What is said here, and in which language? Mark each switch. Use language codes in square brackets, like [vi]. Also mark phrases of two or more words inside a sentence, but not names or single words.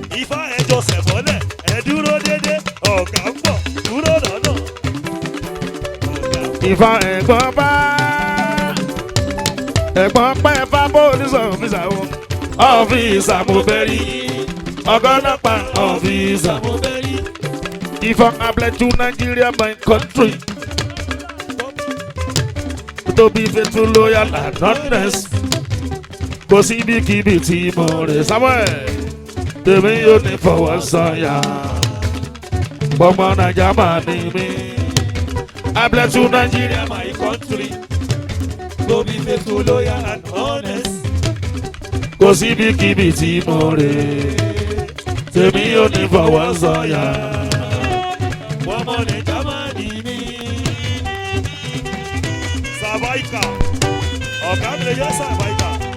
[yo] Ifá ẹ jọsẹ̀ mọ́lẹ̀, ẹ dúró dédé, ọ̀gá ń bọ̀, dúró lọ́nà. Ọ̀gá ń bọ̀. Ifá ẹ̀gbọ́n bá, ẹ̀gbọ́n pẹ́ fá [en] police officer [yo] o. Ọ́fíìsà mo fẹ́ rí. Ọ̀gá ọlọ́pàá ọ́fíìsà mo fẹ́ rí. Ifá, [en] I bless you, Nigeria, my country. To be faithful, loyal and honest. [yo] Kò sí ibikíbi tí mo rè, Samuel. Tèmi yóò ní fọwọ́ sọ̀yà. Ọmọ Naija máa ní mí. [en] I bless you, Nigeria, my country. To be faithful, loyal and honest. [yo] Kò sí ibikíbi tí mo rè. Tèmi ò ní fọwọ́ sọ̀yà. Wọ́n mọ̀ ní Jámánì ni. Sàbáìkà, ọ̀gá mi lè yẹ Sàbáìkà.